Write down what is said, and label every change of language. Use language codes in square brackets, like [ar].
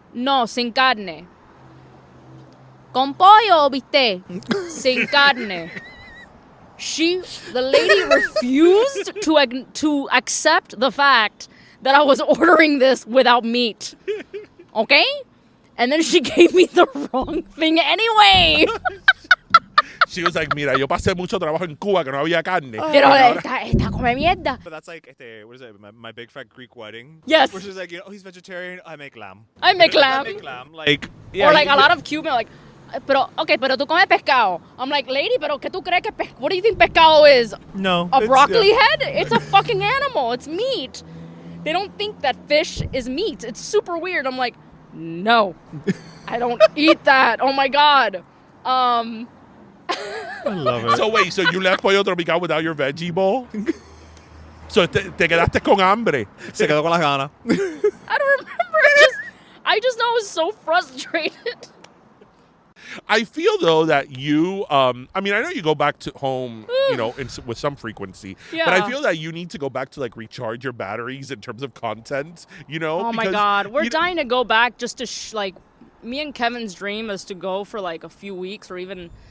[es] No, sin carne. ¿Con pollo o bistec? Sin carne. [en] The lady refused to accept the fact that I was ordering this without meat. Okay? And then she gave me the wrong thing anyway. She was like, [es] mira, yo pasé mucho trabajo en Cuba que no había carne. Pero esta come mierda. [en] But that's like, what is it, my big fat Greek wedding? Yes. Where she's like, he's vegetarian, I make lamb. Like, yeah, or like a lot of Cuban, like, [es] pero tú comes pescado. [en] I'm like, lady, [es] pero ¿qué tú crees que [en] what do you think pescado is? No. A broccoli head? It's a fucking animal. It's meat. They don't think that fish is meat. It's super weird. I'm like, no, I don't eat that. Oh my God. I love it. So wait, so you left Pollo Tropical without your veggie bowl? [es] So te quedaste con hambre. Se quedó con las ganas. [en] I don't remember. I just know I was so frustrated. I feel though that you, I know you go back to home, with some frequency, but I feel that you need to go back to like recharge your batteries in terms of content, Oh my God, we're dying to go back just to me and Kevin's dream is to go for like a few weeks or even.